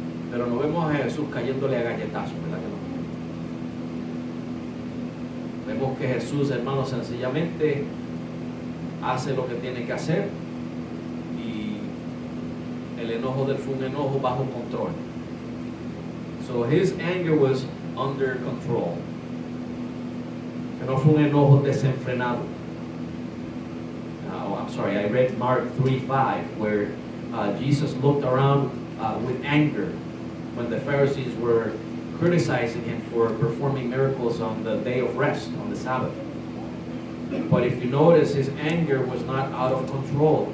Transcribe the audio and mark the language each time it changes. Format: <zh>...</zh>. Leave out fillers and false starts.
<es>Pero no vemos a Jesús cayéndole a galletazos, ¿verdad que no? Vemos que Jesús, hermanos, sencillamente hace lo que tiene que hacer, y el enojo de él fue un enojo bajo control.</es> <en>So his anger was under control.</en> <es>Que no fue un enojo desenfrenado.</es> <en>I read Mark 3:5, where Jesus looked around with anger when the Pharisees were criticizing him for performing miracles on the day of rest, on the Sabbath. But if you notice, his anger was not out of control.</en>